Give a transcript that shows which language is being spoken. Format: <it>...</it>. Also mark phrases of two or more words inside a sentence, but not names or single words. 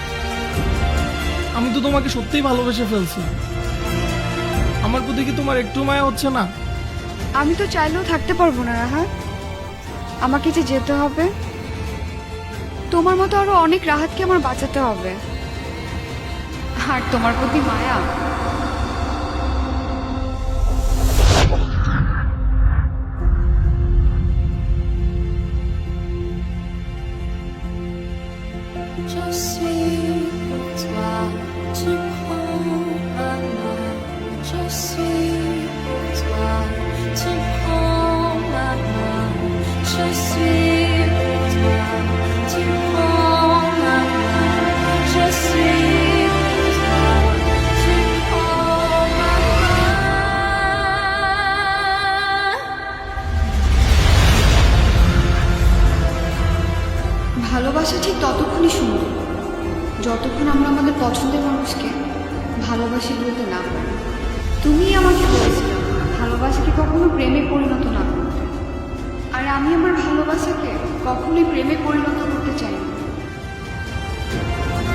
<bn>আমি তো তোমাকে সত্যিই ভালোবেসে ফেলছি। আমার প্রতি কি তোমার একটু মায়া হচ্ছে না? আমি তো চাইলেও থাকতে পারবো না রাহাত। আমাকে যে যেতে হবে। তোমার মতো আরো অনেক রাহাতকে আমার বাঁচাতে হবে। আর তোমার প্রতি মায়া।</bn> <fr>Je suis pour toi, tu prends ma main. Je suis pour toi, tu prends ma main. Je suis pour toi, tu prends ma main. Je suis pour toi, tu prends ma main.</fr> <bn>ভালোবাসা ঠিক ততক্ষণই সুন্দর যতক্ষণ আমরা আমাদের পছন্দের মানুষকে ভালোবাসি বলতে না পারি। তুমি আমাকে বলেছিলে ভালোবাসাকে কখনো প্রেমে পরিণত না করতে। আর আমি আমার ভালোবাসাকে কখনোই প্রেমে পরিণত করতে চাই না।</bn>